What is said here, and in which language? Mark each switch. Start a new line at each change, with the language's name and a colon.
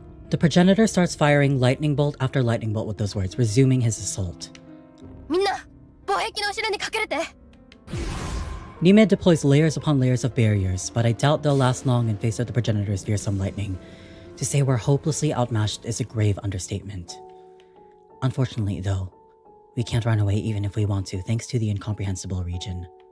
English: The progenitor starts firing lightning bolt after lightning bolt with those words, resuming his assault.
Japanese: みんな防壁の後ろに隠れて。
English: Nime deploys layers upon layers of barriers, but I doubt they'll last long in face of the progenitor's fearsome lightning. To say we're hopelessly outmatched is a grave understatement. Unfortunately, though, we can't run away even if we want to, thanks to the incomprehensible region.